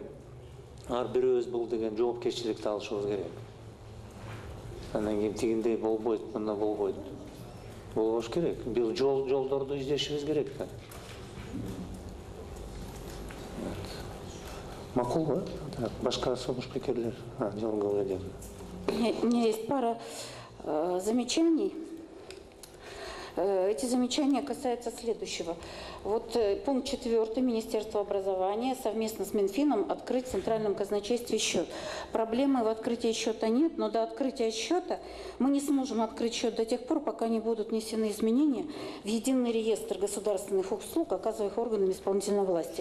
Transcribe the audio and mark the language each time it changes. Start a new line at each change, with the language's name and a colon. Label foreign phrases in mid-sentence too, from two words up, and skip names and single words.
Kyrgyz: Ар бирөөбүз бул деген жоопкерчиликти алышыбыз керек. Анан кийин тигиндей болбойт, мына болбойт. Болбош керек. Бул жолдорду издешибиз керек да. Макулбу? Башка сунуш пикирлер. Жалгалы.
Russian: У меня есть пара замечаний. Эти замечания касаются следующего. Вот пункт 4. Министерство образования совместно с Минфином открыть в Центральном казначействе счет. Проблемы в открытии счета нет, но до открытия счета мы не сможем открыть счет до тех пор, пока не будут внесены изменения в единый реестр государственных услуг, оказываемых органами исполнительной власти.